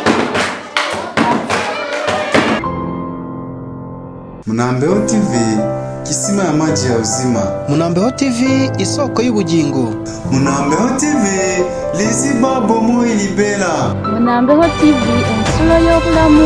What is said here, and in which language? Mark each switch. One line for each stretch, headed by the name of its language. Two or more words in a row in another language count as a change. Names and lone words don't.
Swahili: Munambeho TV, kisima ya maji ya uzima.
Kinyarwanda: Munambeho TV isoko y'ubugingo.
Lingala: Munambeho TV liziba bomoi libela.
Ganda: Munambeho TV ensolo y'obulamu.